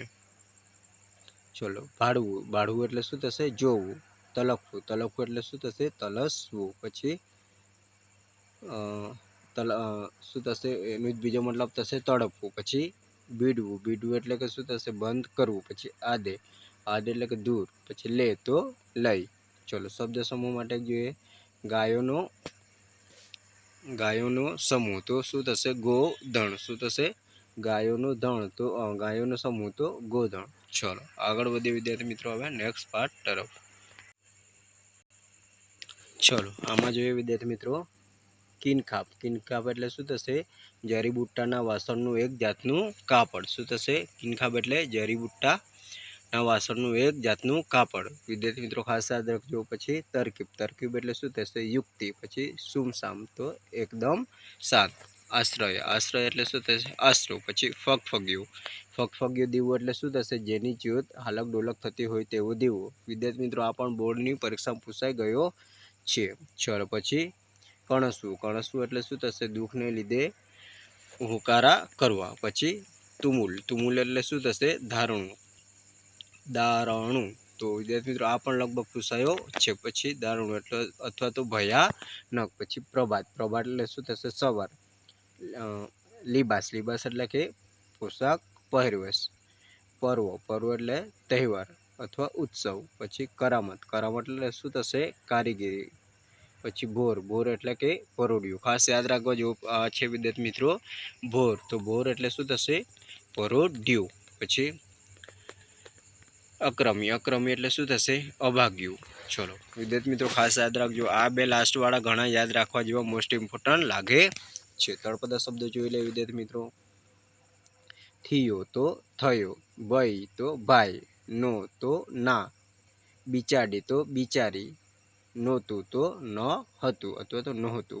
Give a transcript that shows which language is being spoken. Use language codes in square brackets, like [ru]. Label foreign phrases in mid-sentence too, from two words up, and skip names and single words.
[gu] ચલો ભાડવું. ભાડવું એટલે શું થશે? જોવું. તલખવું। તલખવું એટલે શું થશે? તલસવું. પછી શું થશે? એનો બીજો મતલબ થશે તડપવું. પછી બીડવું। બીડવું એટલે કે શું થશે? બંધ કરવું. પછી આદે. આદે એટલે કે દૂર। પછી લે તો લઈ. ચલો શબ્દ સમૂહ માટે જોઈએ। ગાયોનો સમૂહ તો શું થશે? ગોધન. શું થશે? ગાયોનો ધણ તો ગાયોનો સમૂહ તો ગોધન। ચલો આગળ વધીએ વિદ્યાર્થી મિત્રો હવે [en] next part [gu] તરફ। ચલો આમાં જોઈએ વિદ્યાર્થી મિત્રો કિનખાબ। કિનખાબ એટલે શું થશે? જરીબુટ્ટાના વાસણનું એક જાતનું કાપડ। શું થશે? કિનખાબ એટલે જરીબુટ્ટાના વાસણનું એક જાતનું કાપડ। વિદ્યાર્થી મિત્રો ખાસ યાદ રાખજો। પછી તરકીબ. તરકીબ એટલે શું થશે? યુક્તિ. પછી સુમસામ તો એકદમ શાંત. આશ્રય। આશ્રય એટલે શું થશે? આસરો. પછી ફગફગ્યું। फगफગ્યું દીવું એટલે શું થશે? જેની જ્યોત હાલક ડોલક થતી હોય તેવો દીવો। વિદ્યાર્થી મિત્રો આ પણ બોર્ડની પરીક્ષામાં પૂછાઈ ગયો છે। ચલો પછી કણસવું। કણસવું એટલે શું થશે? દુઃખને લીધે હુંકારા કરવા। પછી તુમુલ। તુમુલ એટલે શું થશે? ધારણું। દારણું તો વિદ્યાર્થી મિત્રો આ પણ લગભગ પૂછાયો છે। પછી દારૂણું એટલે અથવા તો ભયાનક। પછી પ્રભાત। પ્રભાત એટલે શું થશે? સવાર। लिबास। લિબાસ એટલે કે પોશાક પહેરવેશ। पर्व। પર્વ એટલે તહેવાર અથવા ઉત્સવ। પછી કરામત. કરામત એટલે શું થશે? कारीगरी। પછી ભોર. ભોર એટલે કે પરોડિયું। ખાસ યાદ રાખવા જેવું છે વિદ્યાર્થી મિત્રો ભોર। તો ભોર એટલે શું થશે? પરોઢ્યું. પછી અક્રમી, અક્રમી એટલે શું થશે? અભાગ્યું. ચલો વિદ્યાર્થી મિત્રો ખાસ યાદ રાખજો, આ બે લાસ્ટવાળા ઘણા યાદ રાખવા જેવા [en] most important [gu] લાગે છે. તળપદા શબ્દો જોઈ લે વિદ્યાર્થી મિત્રો. થયો તો થયો, ભાઈ તો ભાઈ, નો તો ના, બિચાડી તો બિચારી, નહોતું તો ન હતું અથવા તો નહોતું.